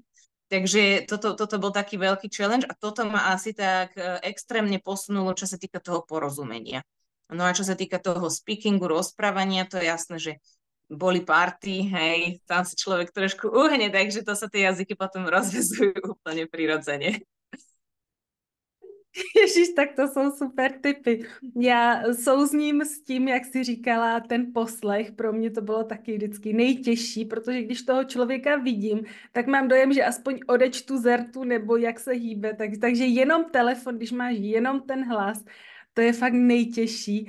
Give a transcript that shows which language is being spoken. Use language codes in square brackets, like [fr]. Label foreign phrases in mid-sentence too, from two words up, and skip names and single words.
[sk] Takže toto bol taký veľký challenge a toto ma asi tak extrémne posunulo, čo sa týka toho porozumenia. No a čo sa týka toho speakingu, rozprávania, to je jasné, že boli party, hej, tam si človek trošku uhne, takže to sa tie jazyky potom rozvezujú úplne prirodzene. [cs] Ježíš, tak to jsou super tipy. Já souzním s tím, jak jsi říkala, ten poslech, pro mě to bylo taky vždycky nejtěžší, protože když toho člověka vidím, tak mám dojem, že aspoň odečtu zertu nebo jak se hýbe, takže jenom telefon, když máš jenom ten hlas, to je fakt nejtěžší.